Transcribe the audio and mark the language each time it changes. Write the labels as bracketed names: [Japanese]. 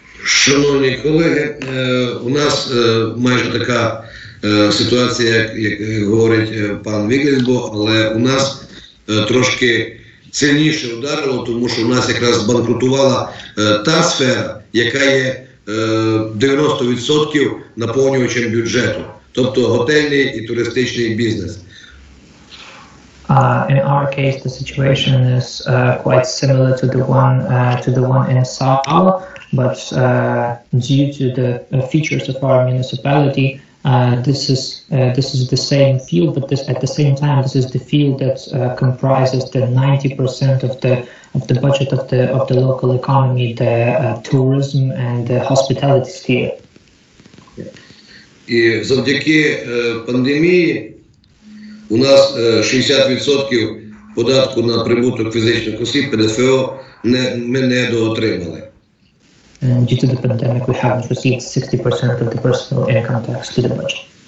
[Ukrainian] Шановні колеги, у нас майже така ситуація, як говорить пан Wigelsbo, але у нас трошки сильніше ударило, тому що у нас якраз банкрутувала та сфера, яка є 90% наповнювачем бюджету, тобто готельний і туристичний бізнес. [English] In our case, the situation is quite similar to the one in Sala, but due to the features of our municipality, this is the same field, but at the same time, this is the field that comprises the 90% of the budget of the local economy, the tourism and the hospitality sphere. [Ukrainian] І завдяки пандемії У нас 60% податку на прибуток фізичних осіб, ПДФО, ми не доотримали. [English] Due to the pandemic, we haven't received 60% of the personal income tax to the budget.